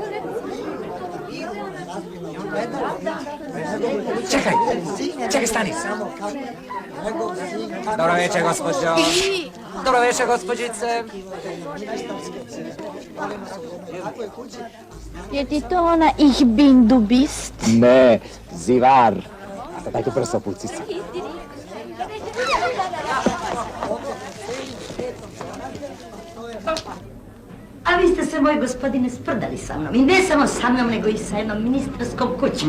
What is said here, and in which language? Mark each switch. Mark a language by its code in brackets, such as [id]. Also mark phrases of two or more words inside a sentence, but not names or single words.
[sr] Čekaj, stani. Dobro večer, gospođo. Dobro večer, gospođice. Je ti to ona [de] Ich bin du bist? [sr] Ne, zivar. A daj tu prso puci se. A vi ste se, moj gospodine, sprdali sa mnom. I ne samo sa mnom, nego i sa jednom ministarskom kućom.